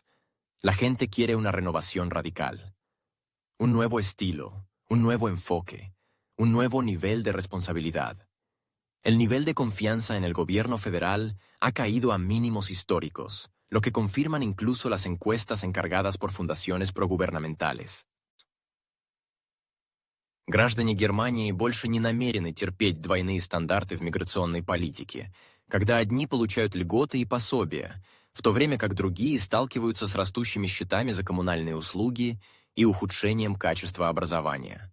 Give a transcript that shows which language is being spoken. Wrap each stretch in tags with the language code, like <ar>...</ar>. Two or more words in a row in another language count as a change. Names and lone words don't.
<es>La gente quiere una renovación radical. Un nuevo estilo, un nuevo enfoque, un nuevo nivel de responsabilidad. El nivel de confianza en el gobierno federal ha caído a mínimos históricos, lo que confirman incluso las encuestas encargadas por fundaciones прогуберnamentales.</es> <ru>Граждане Германии больше не намерены терпеть двойные стандарты в миграционной политике, когда одни получают льготы и пособия, в то время как другие сталкиваются с растущими счетами за коммунальные услуги и ухудшением качества образования.</ru>